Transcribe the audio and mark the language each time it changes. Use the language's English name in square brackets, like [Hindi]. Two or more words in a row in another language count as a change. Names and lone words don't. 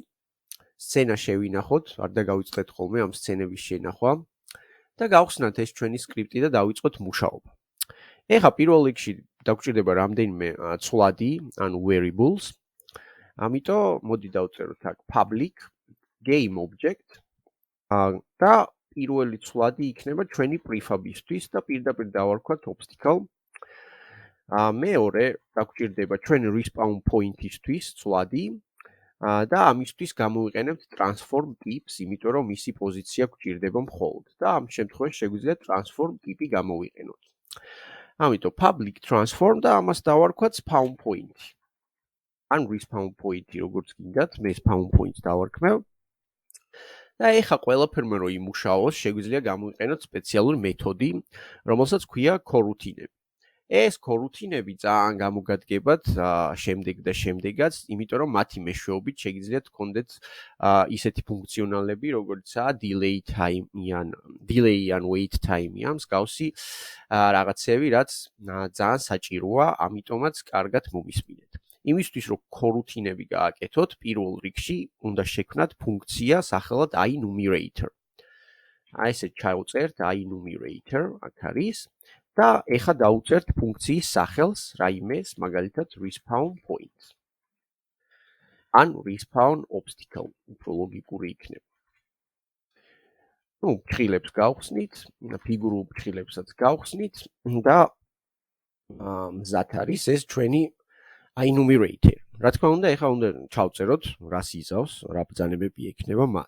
[Georgian] სცენა შევინახოთ, არ დაგავიწყდეთ ხოლმე ამ სცენების შენახვა და გავხსნათ ეს ჩვენი სკრიპტი და დავიწყოთ მუშაობა. ეხლა პირველ რიგში დაგვჭირდება რამდენიმე ცვლადი, ანუ variables. ამიტომ მოდი დავწეროთ აქ [English] public game object [Georgian] და პირველი ცვლადი იქნება ჩვენი prefab-ისთვის და პირდაპირ დავარქვათ obstacle. მეორე დაგვჭირდება ჩვენი [English] respawn point- [Georgian] ისთვის ცვლადი და ამისთვის გამოვიყენებთ [English] transform tips, [Georgian] იმიტომ რომ მისი პოზიცია გვჭირდება მხოლოდ და ამ შემთხვევაში შეგვიძლია transform ტიპი გამოვიყენოთ. ამიტომ [English] public transform [Georgian] და ამას დავარქვათ [English] spawn point. [Georgian] ან [English] respawn point- [Georgian] ი როგორც გინდათ, მე [English] spawn point- [Georgian] ს დავარქმევ. და ეხა ყველაფერმა რომ იმუშაოს, შეგვიძლია გამოვიყენოთ სპეციალური მეთოდი, რომელსაც ქვია coroutine-ები. ეს coroutine-ები ძალიან გამოგადგებათ შემდეგ და შემდეგაც, იმიტომ რომ მათი მეშვეობით შეგიძლიათ გქონდეთ ისეთი ფუნქციონალები, როგორიცაა delay ან [English] wait time- [Georgian] ი, მსგავსი რაღაცები, რაც ძალიან საჭიროა, ამიტომაც კარგად მომისმინეთ. იმისთვის, რომ coroutine-ები გააკეთოთ, პირველ რიგში უნდა შექმნათ ფუნქცია სახელად iNumerator. აი ესე ჩავწერთ iNumerator, აქ არის. და ეხა დავუწერთ ფუნქციის სახელს, რაიმეს, მაგალითად [English] respawn point. [Georgian] ან [English] respawn obstacle, [Georgian] უფრო ლოგიკური იქნება. ფრხილებს გავხსნით, ფიგურულ ფრხილებსაც გავხსნით და მზად არის ეს ჩვენი iNumerator. რა თქმა უნდა, ეხა უნდა ჩავწეროთ, რას იზავს, რა ბრძანებები ექნება მას.